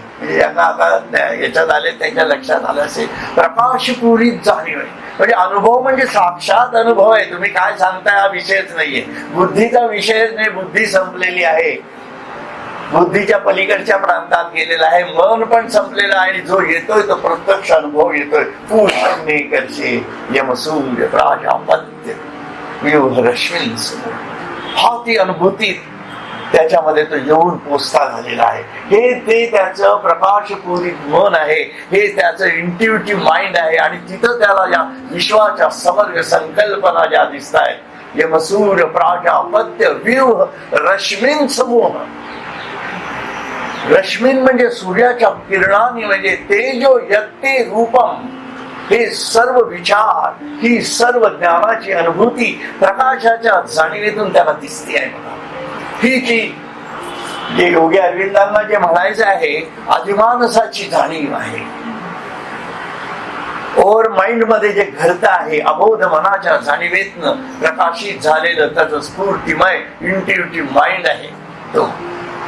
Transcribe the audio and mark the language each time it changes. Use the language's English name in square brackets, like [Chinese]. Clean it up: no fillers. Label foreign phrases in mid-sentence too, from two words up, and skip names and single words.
[Marathi] म्हणजे ज्यांना आता याच्यात आले त्यांच्या लक्षात आलं असेल प्रकाशपूरित जाणीव आहे. म्हणजे अनुभव म्हणजे साक्षात अनुभव आहे. तुम्ही काय सांगताय हा विषयच नाहीये. बुद्धीचा विषयच नाही. बुद्धी संपलेली आहे, बुद्धीच्या पलीकडच्या प्रांतात गेलेला आहे. मन पण संपलेलं आहे आणि जो येतोय तो प्रत्यक्ष अनुभव येतोय. [Sanskrit] पूषण्ये कर्षे यमसूर्य प्राजापत्य व्यूह रश्मिन समूह. [Marathi] हा ती अनुभूती त्याच्यामध्ये तो येऊन पोचता झालेला आहे. हे ते त्याचं प्रकाशपूरित मन आहे, हे त्याचं [English] intuitive mind [Marathi] आहे. आणि तिथं त्याला या विश्वाच्या समग्र संकल्पना ज्या दिसत आहेत [Sanskrit] यमसूर्य प्राजापत्य व्यूह रश्मिन समूह. [Marathi] रश्मीन म्हणजे सूर्याच्या किरणांनी, म्हणजे [Sanskrit] तेजो यत्ते रूपम. [Marathi] हे सर्व विचार ही सर्व ज्ञानाची अनुभूती प्रकाशाच्या जाणीवेतून त्याला दिसते आहे. ही जी जे योगी अरविंदांना जे म्हणायचं आहे अधिमानसाची जाणीव आहे. [English] over mind [Marathi] मध्ये जे घडत आहे अबोध मनाच्या जाणीवेतनं प्रकाशित झालेलं त्याचं स्फूर्तिमय [English] intuitive mind [Marathi] आहे तो.